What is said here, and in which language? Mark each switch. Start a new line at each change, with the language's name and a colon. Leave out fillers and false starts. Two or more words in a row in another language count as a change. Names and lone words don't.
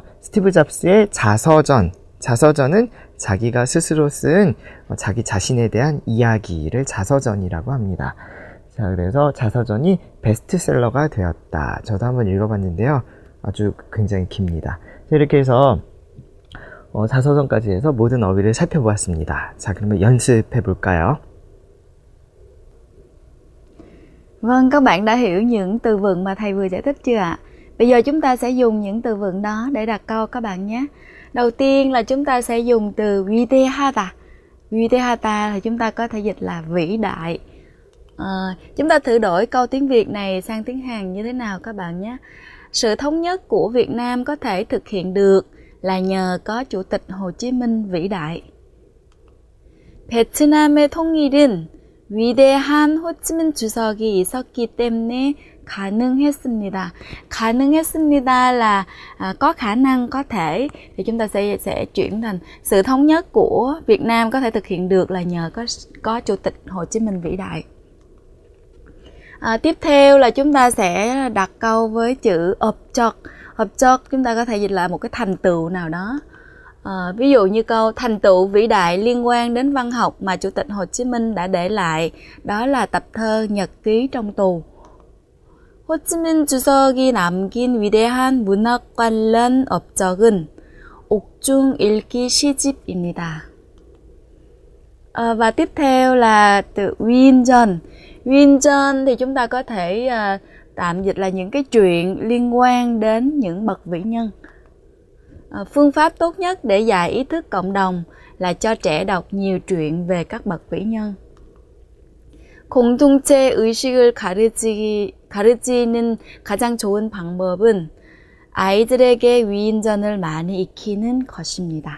Korean: 스티브 잡스의 자서전은 자기가 스스로 쓴 자기 자신에 대한 이야기를 자서전이라고 합니다. 자, 그래서 자서전이 베스트셀러가 되었다. 저도 한번 읽어봤는데요. 아주 굉장히 깁니다. 이렇게 해서 자서전까지 해서 모든 어휘를 살펴보았습니다. 자, 그러면 연습해 볼까요?
Vietnamese: Vâng, các bạn đã hiểu những từ vựng mà thầy vừa giải thích chưa ạ? Bây giờ chúng ta sẽ dùng những từ vựng đó để đặt câu các bạn nhé. Đầu tiên là chúng ta sẽ dùng từ 위대하다. 위대하다 thì chúng ta có thể dịch là vĩ đại. Chúng ta thử đổi câu tiếng Việt này sang tiếng Hàn như thế nào các bạn nhé. Sự thống nhất của Việt Nam có thể thực hiện được là nhờ có Chủ tịch Hồ Chí Minh vĩ đại.
Korean: 베트남의 통일은 위대한 호치민 주석이 있었기 때문에 가능했습니다.
Vietnamese: 가능했습니다 là có khả năng, có thể, thì chúng ta sẽ chuyển thành sự thống nhất của Việt Nam có thể thực hiện được là nhờ có Chủ tịch Hồ Chí Minh vĩ đại. Tiếp theo là chúng ta sẽ đặt câu với chữ 업적. 업적 chúng ta có thể dịch là một cái thành tựu nào đó. Ví dụ như câu thành tựu vĩ đại liên quan đến văn học mà Chủ tịch Hồ Chí Minh đã để lại, đó là tập thơ Nhật ký trong tù.
Korean: 호치민 주석이 남긴 위대한 문학 관련 업적은 옥중 읽기 시집입니다.
Vietnamese: Và tiếp theo là từ 위인전. 위인전 thì chúng ta có thể tạm dịch là những cái chuyện liên quan đến những bậc vĩ nhân. Phương pháp tốt nhất để dạy ý thức cộng đồng là cho trẻ đọc nhiều chuyện về các bậc vĩ nhân.
Korean: 공동체 의식을 가르치는 가장 좋은 방법은 아이들에게 위인전을 많이 익히는 것입니다.